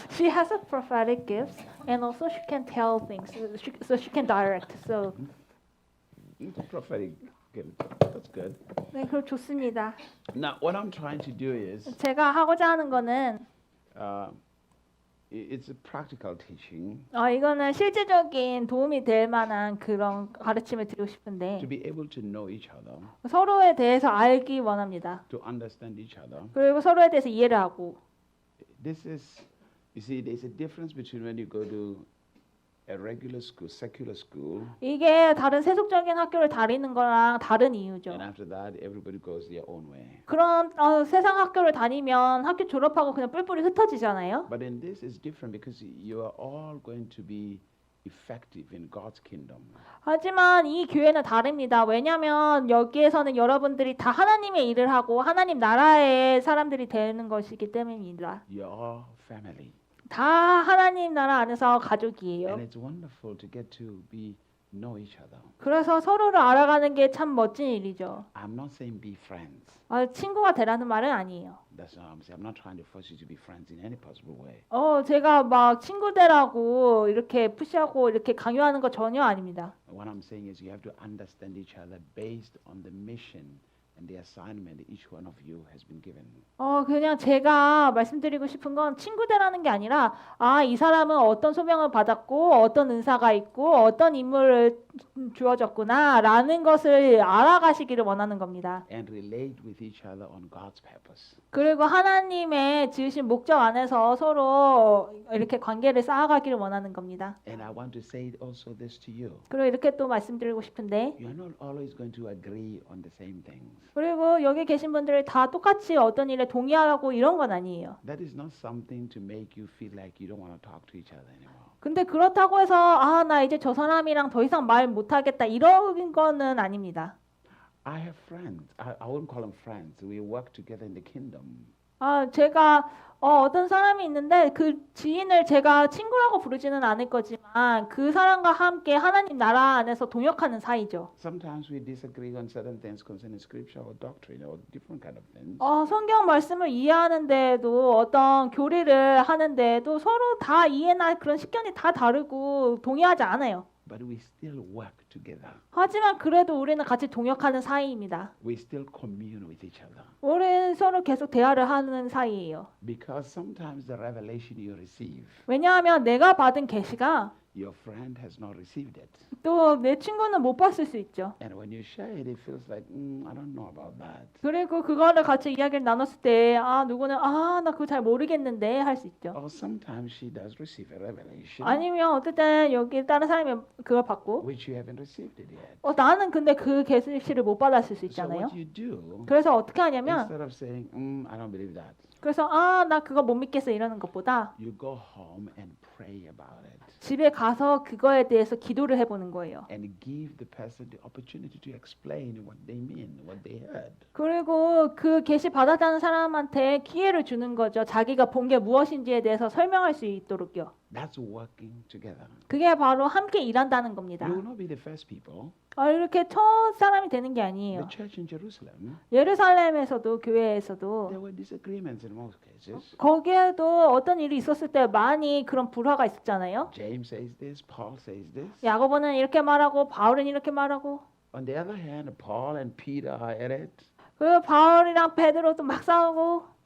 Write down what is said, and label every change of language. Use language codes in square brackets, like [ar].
[en] She has a prophetic gifts, and also she can tell things. So she can direct. So It's a prophetic gift. That's good. [ko] 네, 그럼 좋습니다. [en] Now, what I'm trying to do is, [ko] 제가 하고자 하는 거는 [en] it's a practical teaching [ko] 이거는 실질적인 도움이 될 만한 그런 가르침을 드리고 싶은데 [en] to be able to know each other, [ko] 서로에 대해서 알기 원합니다. [en] to understand each other. [ko] 그리고 서로에 대해서 이해를 하고. [en] This is, you see, there's a difference between when you go to a regular school, secular school, [ko] 이게 다른 세속적인 학교를 다니는 거랑 다른 이유죠. [en] and after that, everybody goes their own way. [ko] 그런 세상 학교를 다니면 학교 졸업하고 그냥 뿔뿔이 흩어지잖아요. [en] But in this, it's different because you are all going to be effective in God's kingdom. [ko] 하지만 이 교회는 다릅니다. 왜냐하면 여기에서는 여러분들이 다 하나님의 일을 하고 하나님 나라의 사람들이 되는 것이기 때문입니다. [en] You're all family. [ko] 다 하나님 나라 안에서 가족이에요. [en] And it's wonderful to get to be know each other. [ko] 그래서 서로를 알아가는 게 참 멋진 일이죠. [en] I'm not saying be friends. [ko] 친구가 되라는 말은 아니에요. [en] That's not what I'm saying. I'm not trying to force you to be friends in any possible way. [ko] 제가 막 친구 되라고 이렇게 푸시하고 이렇게 강요하는 거 전혀 아닙니다. [en] What I'm saying is you have to understand each other based on the mission and the assignment each one of you has been given. [ko] 그냥 제가 말씀드리고 싶은 건 친구 되라는 게 아니라 이 사람은 어떤 소명을 받았고 어떤 은사가 있고 어떤 임무를 주어졌구나라는 것을 알아가시기를 원하는 겁니다. [en] And relate with each other on God's purpose. [ko] 그리고 하나님의 지으신 목적 안에서 서로 이렇게 관계를 쌓아가기를 원하는 겁니다. [en] And I want to say also this to you. [ko] 그리고 이렇게 또 말씀드리고 싶은데 [en] You are not always going to agree on the same things. [ko] 그리고 여기 계신 분들이 다 똑같이 어떤 일에 동의하고 이런 건 아니에요. [en] That is not something to make you feel like you don't want to talk to each other anymore. [ko] 근데 그렇다고 해서 나 이제 저 사람이랑 더 이상 말 못하겠다 이런 거는 아닙니다. [en] I have friends. I wouldn't call them friends. We work together in the kingdom. [ko] 제가 어떤 사람이 있는데 그 지인을 제가 친구라고 부르지는 않을 거지만 그 사람과 함께 하나님 나라 안에서 동역하는 사이죠. [en] Sometimes we disagree on certain things concerning scripture or doctrine or different kind of things. [ko] 성경 말씀을 이해하는데도 어떤 교리를 하는데도 서로 다 이해나 그런 식견이 다 다르고 동의하지 않아요. [en] But we still work together. [ko] 하지만 그래도 우리는 같이 동역하는 사이입니다. [en] We still commune with each other. [ko] 우리는 서로 계속 대화를 하는 사이예요. [en] Because sometimes the revelation you receive, [ko] 왜냐하면 내가 받은 계시가 [en] your friend has not received it. [ko] 또 내 친구는 못 봤을 수 있죠. [en] And when you share it, it feels like, I don't know about that. [ko] 그리고 그거를 같이 이야기를 나눴을 때 누구는 나 그거 잘 모르겠는데 할 수 있죠. [en] Or sometimes she does receive a revelation [ko] 아니면 어쨌든 여기 다른 사람이 그걸 받고 [en] which you haven't received it yet. [ko] 나는 근데 그 계시를 못 받았을 수 [en] So [ko] 있잖아요. [en] what you do, [ko] 그래서 어떻게 하냐면 [en] instead of saying, I don't believe that, [ko] 그래서 나 그거 못 믿겠어 이러는 것보다 [en] you go home and pray about it. [ko] 집에 가서 그거에 대해서 기도를 해보는 거예요. [en] And give the person the opportunity to explain what they mean, what they heard. [ko] 그리고 그 계시 받았다는 사람한테 기회를 주는 거죠. 자기가 본 게 무엇인지에 대해서 설명할 수 있도록요. [en] That's working together. [ko] 그게 바로 함께 일한다는 겁니다. [en] You will not be the first people. [ko] 이렇게 첫 사람이 되는 게 아니에요. [en] The church in Jerusalem, [ko] 예루살렘에서도 교회에서도 [en] there were disagreements in most cases. [ko] 거기에도 어떤 일이 있었을 때 많이 그런 불화가 있었잖아요. [en] James says this, Paul says this. [ko] 야고보는 이렇게 말하고 바울은 이렇게 말하고 [en] On the other hand, Paul and Peter are at it. [ko] 그리고 바울이랑 베드로도 막 싸우고